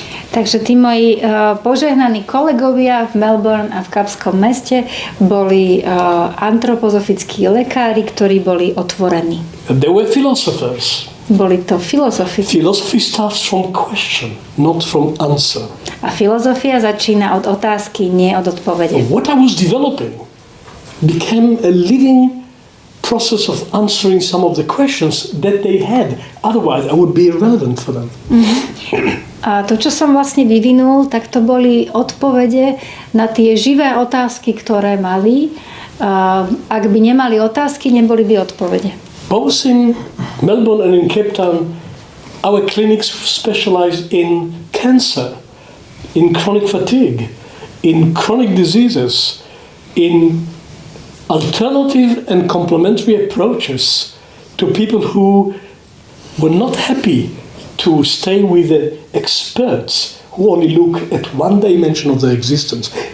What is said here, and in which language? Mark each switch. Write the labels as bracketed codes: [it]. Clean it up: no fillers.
[sk] Takže tí moji požehnaní kolegovia v Melbourne a v Kapskom meste boli antropozofickí lekári, ktorí boli otvorení. [en] They were philosophers. [sk] Boli to filozofi. [en] Philosophy starts from question, not from answer. [sk] A filozofia začína od otázky, nie od odpovede. [en] What I was developing became a living process of answering some of the questions that they had. Otherwise, I would be irrelevant for them. [sk] A to, čo som vlastne vyvinul, tak to boli odpovede na tie živé otázky, ktoré mali. Ak by nemali otázky, neboli by odpovede. [en] Both in Melbourne and in Cape Town, our clinics specialize in cancer, in chronic fatigue, in chronic diseases, in alternative and complementary approaches to people who were not happy to stay with the experts who only look at one dimension of their existence.